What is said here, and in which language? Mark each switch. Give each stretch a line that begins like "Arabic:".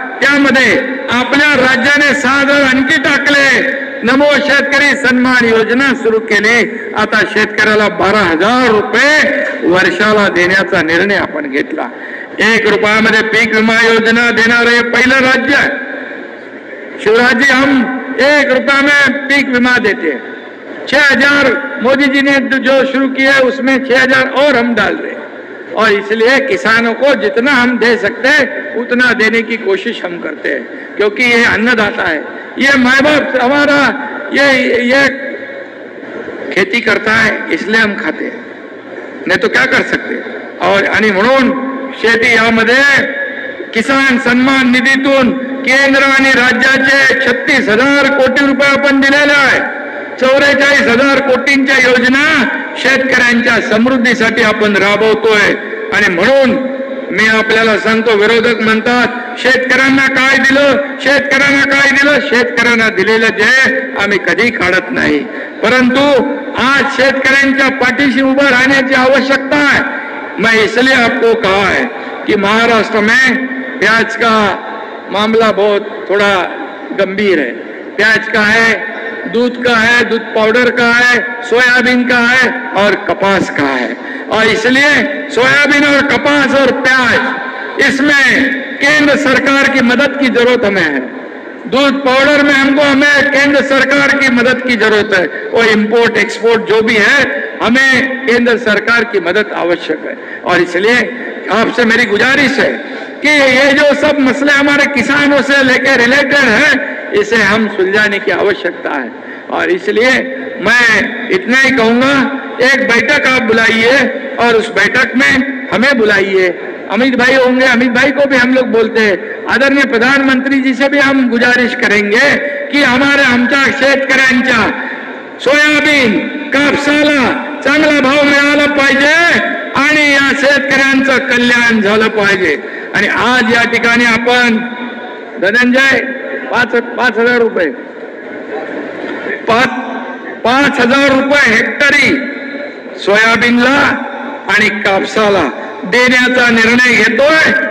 Marathi: त्यामध्ये आपल्या राज्याने 6,000 आणखी टाकले. नमो शेतकरी सन्मान योजना सुरू केली. आता शेतकऱ्याला 12,000 रुपये वर्षाला देण्याचा निर्णय आपण घेतला. 1 रुपयामध्ये पीक विमा योजना देणारे पहिलं राज्य आहे.
Hindi: शिवराज जी, हम 1 रुपया में पीक विमा देते. 6,000 मोदी जी ने जो शुरू किया है उसमें 6,000 और हम डाल रहे. और इसलिए किसानों को जितना हम दे सकते हैं उतना देने की कोशिश हम करते हैं, क्योंकि ये अन्नदाता है, ये माँ बाप हमारा ये खेती करता है, इसलिए हम खाते हैं, नहीं तो क्या कर सकते.
Marathi: और आणि म्हणून शेती यामध्ये किसान सन्मान निधीतून केंद्र आणि राज्याचे 36,000 कोटी रुपये आपण दिलेले आहे. 44,000 कोटींच्या योजना शेतकऱ्यांच्या समृद्धीसाठी आपण राबवतोय. आणि म्हणून मी आपल्याला सांगतो, विरोधक म्हणतात शेतकऱ्यांना काय दिलं, शेतकऱ्यांना काय दिलं. शेतकऱ्यांना दिलेलं जे आम्ही कधी काढत नाही, परंतु आज शेतकऱ्यांच्या पाठीशी उभं राहण्याची आवश्यकता है.
Hindi: मैं इसलिए आपको कहा है कि महाराष्ट्र में प्याज का मामला बहुत थोड़ा गंभीर है. प्याज का है, दूध का है, दूध पाउडर का है, सोयाबीन का है और कपास का है. और इसलिए सोयाबीन और कपास और प्याज, इसमें केंद्र सरकार की मदद की जरूरत हमें है. दूध पाउडर में हमें केंद्र सरकार की मदद की जरूरत है. और इंपोर्ट एक्सपोर्ट जो भी है, हमें केंद्र सरकार की मदद आवश्यक है. और इसलिए आपसे मेरी गुजारिश है कि ये जो सब मसले हमारे किसानों से लेकर रिलेटेड है, इसे हम सुलझाने की आवश्यकता है. और इसलिए मैं इतना ही कहूंगा, एक बैठक आप बुलाइए और उस बैठक में हमें बुलाइए. अमित भाई होंगे, अमित भाई को भी हम लोग बोलते हैं. आदरणीय प्रधानमंत्री जी से भी हम गुजारिश करेंगे की
Marathi: आमच्या शेतकऱ्यांच्या सोयाबीन कापसाला चांगला भाव मिळाला पाहिजे आणि या शेतकऱ्यांचं कल्याण झालं पाहिजे. आणि आज या ठिकाणी आपण धनंजय 5,000 रुपये 5,000 रुपये हेक्टरी सोयाबीनला आणि कापसाला देण्याचा निर्णय घेतोय.